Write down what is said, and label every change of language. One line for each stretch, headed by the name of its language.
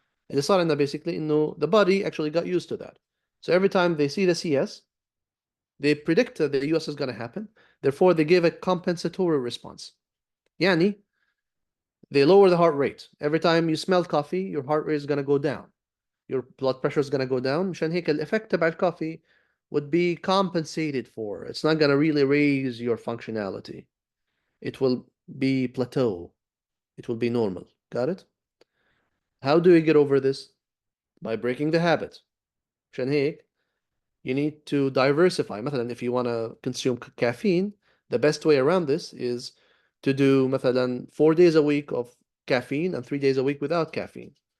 Arabic: اللي صار عندنا
English: basically
Arabic: إنه
English: the body actually got used to that. So every time they see the CS, they predict that the US is going to happen. Therefore, they give a compensatory response.
Arabic: يعني
English: they lower the heart rate. Every time you smell coffee, your heart rate is going to go down. Your blood pressure is going to go down.
Arabic: مشان هيك الإفكت تبع الكوفي
English: would be compensated for. It's not going to really raise your functionality. It will be plateau. It will be normal. Got it? How do we get over this? By breaking the habit.
Arabic: مشان هيك
English: you need to diversify.
Arabic: مثلا
English: if you want to consume caffeine, the best way around this is to do مثلا 4 days a week of caffeine and 3 days a week without caffeine.